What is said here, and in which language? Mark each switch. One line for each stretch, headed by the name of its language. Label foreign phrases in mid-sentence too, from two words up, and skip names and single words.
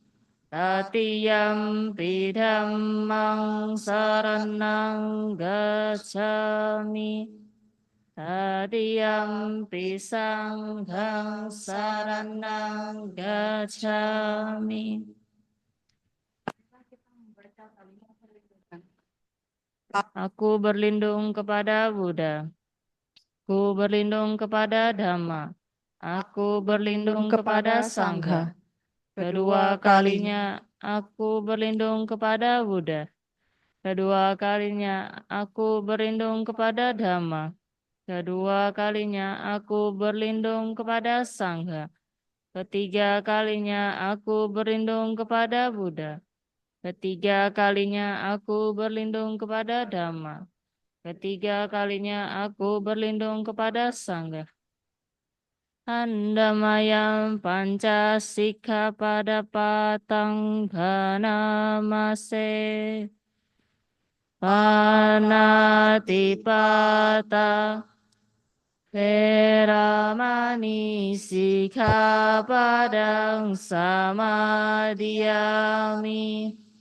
Pali: Tatiyampi dhammang saranang gacchami. Tatiyampi sanghang saranang gacchami.
Indonesian: kita membaca kalimat perlindungan. Aku berlindung kepada Buddha. Aku berlindung kepada Dhamma. Aku berlindung kepada Sangha. Kedua kalinya aku berlindung kepada Buddha. Kedua kalinya aku berlindung kepada Dhamma. Kedua kalinya aku berlindung kepada Sangha. Ketiga kalinya aku berlindung kepada Buddha. Ketiga kalinya aku berlindung kepada Dhamma. Ketiga kalinya aku berlindung kepada Sangha.
Pali: Andamayam panca sikha pada patang bhanamase. Panatipata Veramani sikkhapadang samadhiyami.